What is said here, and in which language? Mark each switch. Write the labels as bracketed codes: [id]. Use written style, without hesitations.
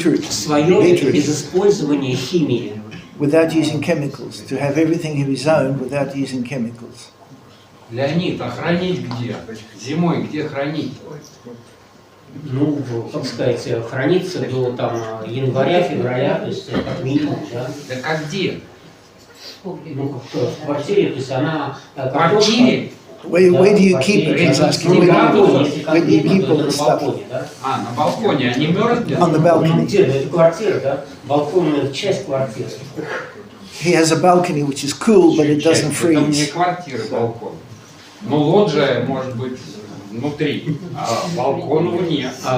[ru] Свое без использования химии. [en] Without using chemicals, to have everything his own without using chemicals. [ru] Леонид, а хранить где? Зимой где хранить? Ну, как сказать, хранится до января, февраля, то есть как минимум, да? Да как где? Ну, в квартире, то есть она... В квартире? [en] Where do you keep it? He's asking where do you keep all the stuff? [ru] На балконе, они мерзнут? [en] On the balcony. [ru] Это квартира, да? Балкон — часть квартиры. [en] He has a balcony which is cool, but it doesn't freeze. [ru] Это не квартира, балкон. Ну, лоджия может быть внутри, а балкон нет.